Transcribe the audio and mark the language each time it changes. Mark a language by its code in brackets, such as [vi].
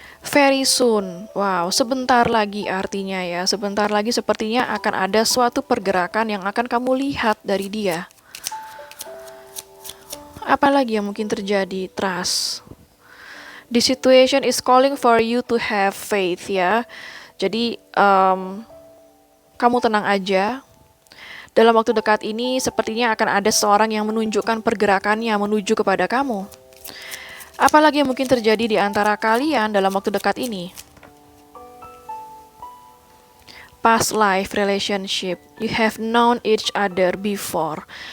[en] Very soon. [id] Wow, sebentar lagi artinya ya. Sebentar lagi sepertinya akan ada suatu pergerakan yang akan kamu lihat dari dia. Apalagi yang mungkin terjadi? [en] Trust. The situation is calling for you to have faith ya. [id] Jadi kamu tenang aja. Dalam waktu dekat ini sepertinya akan ada seorang yang menunjukkan pergerakannya menuju kepada kamu. Apalagi yang mungkin terjadi di antara kalian dalam waktu dekat ini? [en] Past life relationship. You have known each other before.